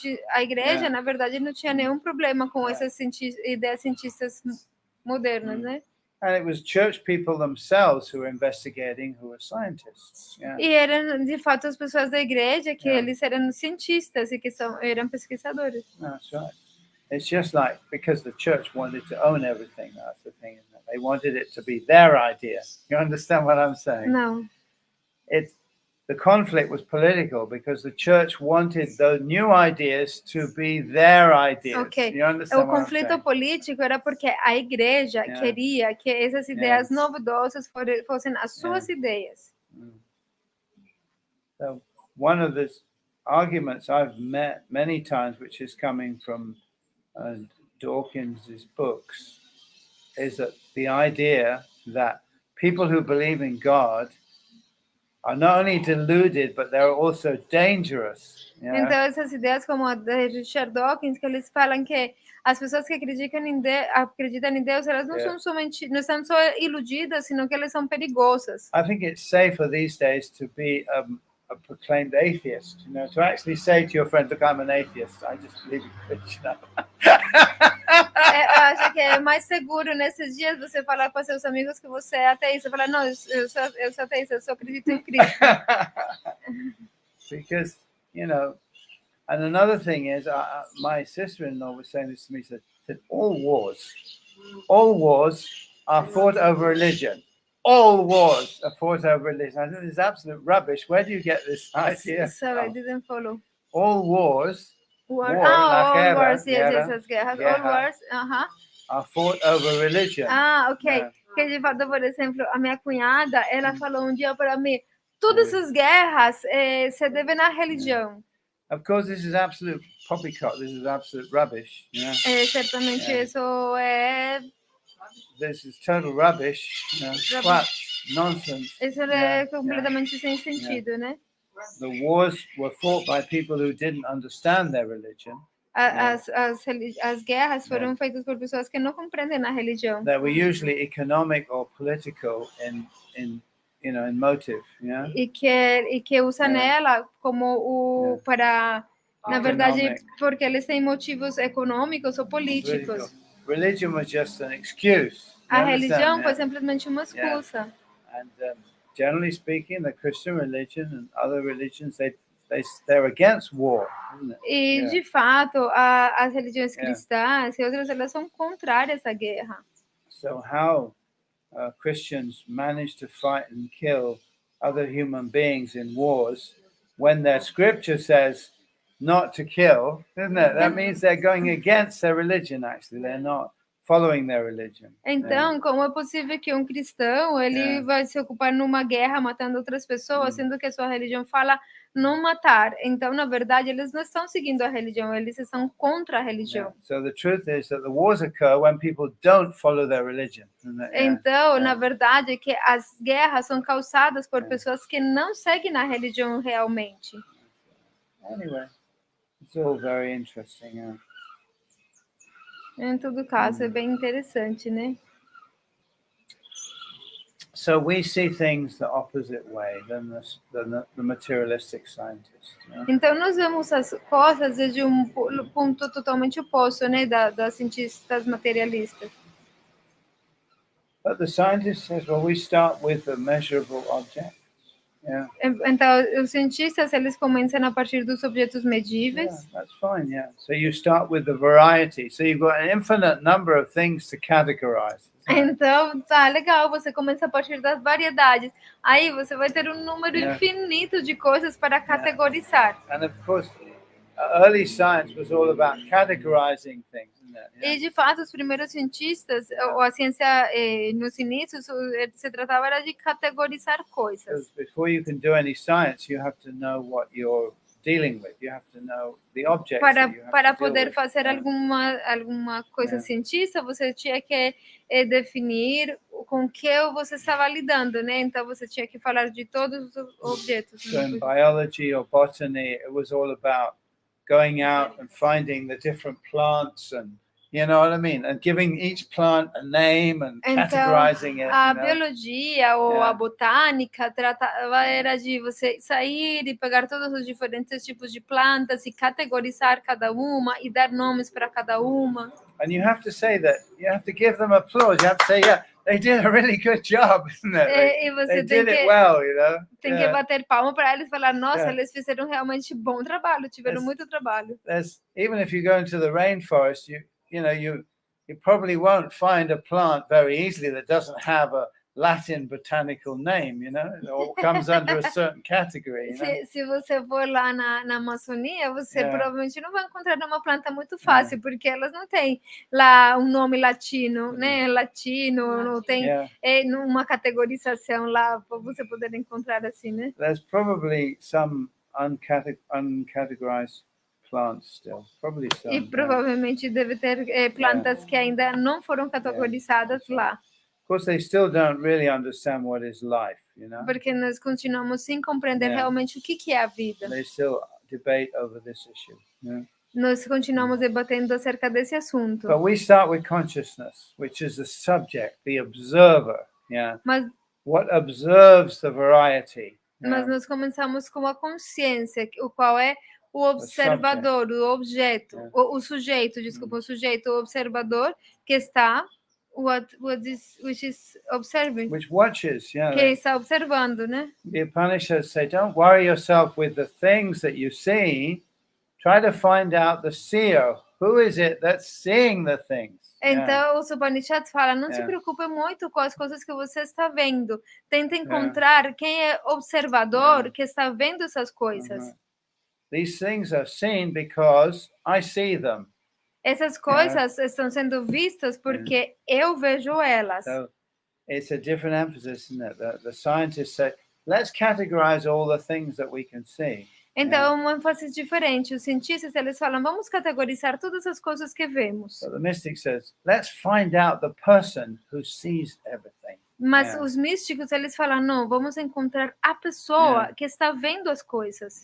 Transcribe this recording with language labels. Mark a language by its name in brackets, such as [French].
[Portuguese] A igreja, na verdade, não tinha nenhum problema com essas ideias cientistas modernas, né? [English] And it was church people themselves who were investigating, who were scientists. [Portuguese] E eram, de fato, as pessoas da igreja que eles eram cientistas e que eram pesquisadores. [English] That's right. It's just like because the church wanted to own everything. That's the thing, isn't it? They wanted it to be their idea. You understand what I'm saying? No. The conflict was political because the church wanted the new ideas to be their ideas. Okay. You understand [Portuguese] o conflito político era porque a igreja queria que essas ideias novidosas fossem as suas ideias. [English] So one of the arguments I've met many times, which is coming from Dawkins's books, is that the idea that people who believe in God are not only deluded, but they're also dangerous. [Portuguese] Então essas ideias como a de Richard Dawkins, que eles falam que as pessoas que acreditam em Deus, elas não são somente, não estão só iludidas, sino que elas são perigosas. [English] I think it's safer these days to be a proclaimed atheist, to actually say to your friend, look, I'm an atheist, I just believe in Krishna. [Portuguese] Eu acho que é mais seguro nesses dias você falar para seus amigos que você é ateísta, falar, não, eu sou ateísta, eu só acredito em Cristo. [English] Because, and another thing is, my sister-in-law was saying this to me, said all wars are fought over religion. All wars are fought over religion. I think this is absolute rubbish. Where do you get this idea? Sorry, I didn't follow. All wars. All wars, yes, guerras. All wars, are fought over religion. Ok. [Portuguese] Que de fato, por exemplo, a minha cunhada, ela falou um dia para mim, todas essas guerras se devem à religião. [English] Of course, this is absolute poppycock. This is absolute rubbish. [Portuguese] Certamente isso é. [English] This is total rubbish. Nonsense. [Portuguese] Isso é completamente sem sentido, né? [English] The wars were fought by people who didn't understand their religion. [Portuguese] As guerras foram feitas por pessoas que não compreendem a religião. [English] That were usually economic or political in motive. [Portuguese] E que usa nela como para, na verdade, porque eles têm motivos econômicos ou políticos. [English] Religion was just an excuse. [Portuguese] A religião foi simplesmente uma excusa. [English] And generally speaking, the Christian religion and other religions, they're against war, isn't it? [Portuguese] E de fato, as religiões cristãs e outras, elas são contrárias à guerra. [English] So how Christians manage to fight and kill other human beings in wars when their scripture says not to kill, isn't it? That means they're going against their religion, actually. They're not following their religion. [Portuguese] Então, como é possível que um cristão ele vai se ocupar numa guerra matando outras pessoas, sendo que a sua religião fala não matar? Então, na verdade, eles não estão seguindo a religião, eles estão contra a religião. [English] So the truth is that the wars occur when people don't follow their religion. [Portuguese] Então, na verdade, é que as guerras são causadas por pessoas que não seguem a religião realmente. [English] Anyway, it's all very interesting. [Portuguese] Em todo caso, é bem interessante, né? [English] So we see things the opposite way than the materialistic scientist. [Portuguese] Então, nós vemos as coisas desde ponto totalmente oposto, né, das cientistas materialistas. [English] But the scientist says, well, we start with the measurable objects. Yeah. [Portuguese] Então, os cientistas, eles começam a partir dos objetos medíveis. [English] Yeah, that's fine, yeah. So you start with the variety. So you've got an infinite number of things to categorize. [Portuguese] Então, tá legal, você começa a partir das variedades. Aí você vai ter um número infinito de coisas para categorizar. [English] And of course, early science was all about categorizing things. [Portuguese] E de fato, os primeiros cientistas, ou a ciência nos inícios, se tratava era de categorizar coisas. [English] Before you can do any science, you have to know what you're dealing with. You have to know the objects. [Portuguese] Para poder fazer alguma coisa científica, você tinha que definir com que você estava lidando, né? Então você tinha que falar de todos os objetos. [English] So in biology or botany, it was all about going out and finding the different plants and you know what I mean? And giving each plant a name and categorizing it. [Portuguese] A biologia ou a botânica era de você sair e pegar todos os diferentes tipos de plantas e categorizar cada uma e dar nomes para cada uma. [English] And you have to say that, you have to give them applause. You have to say, yeah, they did a really good job, isn't it? They did it well, you know? [Portuguese] Tem que bater palma para eles e falar, nossa, eles fizeram realmente bom trabalho, tiveram muito trabalho. [English] Even if you go into the rainforest, you know, you probably won't find a plant very easily that doesn't have a Latin botanical name, you know, or comes under a certain category. You know? [Portuguese] Se você for lá na Amazônia, você provavelmente não vai encontrar uma planta muito fácil, porque elas não têm lá um nome latino, né? Latino, não tem uma categorização lá para você poder encontrar assim, né? [English] There's probably some uncategorized plants still, probably some. [Portuguese] E provavelmente deve ter plantas que ainda não foram categorizadas lá. [English] Of course, they still don't really understand what is life, you know. [Portuguese] Porque nós continuamos sem compreender realmente o que é a vida. [English] They still debate over this issue. Yeah? [Portuguese] Nós continuamos debatendo acerca desse assunto. [English] But we start with consciousness, which is the subject, the observer. Yeah. What observes the variety. [Portuguese] Mas nós começamos com a consciência, o qual é o observador, o objeto, o sujeito, desculpa, o sujeito, o observador que está [English] which is observing. Which watches, [Portuguese] que está observando, né? [English] The Upanishads say, don't worry yourself with the things that you see. Try to find out the seer. Who is it that's seeing the things? [Portuguese] Então, os Upanishads falam, não se preocupe muito com as coisas que você está vendo. Tenta encontrar quem é observador que está vendo essas coisas. [English] These things are seen because I see them. [Portuguese] Essas coisas estão sendo vistas porque eu vejo elas. [English] So it's a different emphasis, isn't it? The scientists say, let's categorize all the things that we can see. [Portuguese] Então, é uma ênfase diferente. Os cientistas, eles falam, vamos categorizar todas as coisas que vemos. [English] But the mystic says, let's find out the person who sees everything. [Portuguese] Mas os místicos, eles falam, não, vamos encontrar a pessoa que está vendo as coisas.